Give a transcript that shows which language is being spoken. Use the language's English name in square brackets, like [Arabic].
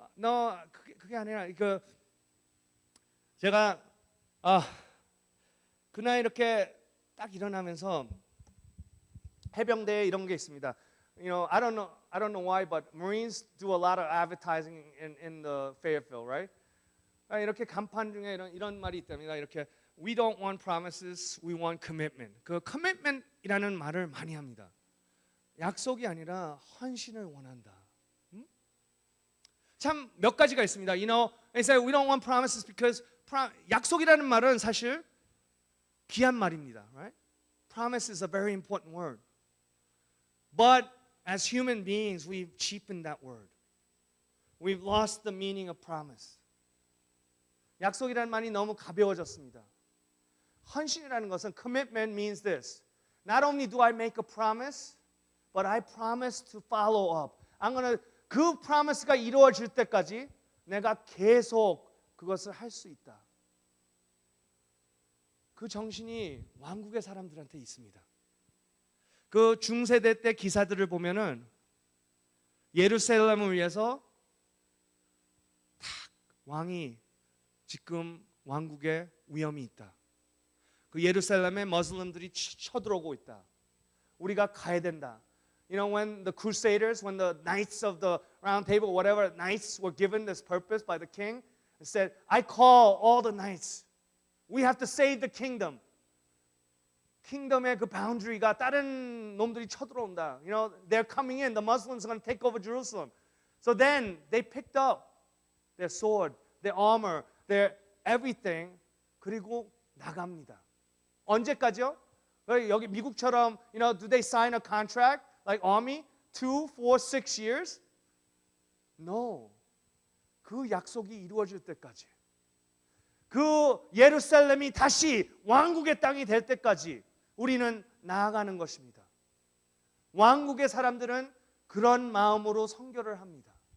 [English] No, [Korean] 그게 아니라 제가 그날 이렇게 딱 일어나면서 해병대에 이런 게 있습니다. [English] I don't know why, but Marines do a lot of advertising in the Fayetteville, right? [Korean] 이렇게 간판 중에 이런 말이 있답니다. 이렇게 [English] We don't want promises, we want commitment. [Korean] 그 commitment이라는 말을 많이 합니다. 약속이 아니라 헌신을 원한다. 참 몇 가지가 있습니다. [English] They say we don't want promises because [Korean] 약속이라는 말은 사실 귀한 말입니다. [English] Right? Promise is a very important word. But as human beings, we've cheapened that word. We've lost the meaning of promise. [Korean] 약속이라는 말이 너무 가벼워졌습니다. 헌신이라는 것은 [English] commitment means this. Not only do I make a promise, but I promise to follow up. [Korean] 그 promise가 이루어질 때까지 내가 계속 그것을 할 수 있다. 그 정신이 왕국의 사람들한테 있습니다. 그 중세대 때 기사들을 보면은 예루살렘을 위해서 딱 왕이 지금 왕국에 위험이 있다. 그 예루살렘에 머슬림들이 쳐들어오고 있다. 우리가 가야 된다. [English] When the Crusaders, when the Knights of the Round Table, whatever knights were given this purpose by the king, and said, I call all the knights. We have to save the kingdom. [Korean] 킹덤의 그 boundary가 다른 놈들이 쳐들어온다. [English] They're coming in. The Muslims are going to take over Jerusalem. So then they picked up their sword, their armor, their everything. [Korean] 그리고 나갑니다. 언제까지요? 여기 미국처럼, [English] do they sign a contract like army? 2, 4, 6 years? No. [Korean] 그 약속이 이루어질 때까지. 그 예루살렘이 다시 왕국의 땅이 될 때까지 우리는 나아가는 것입니다. 왕국의 사람들은 그런 마음으로 선교를 합니다.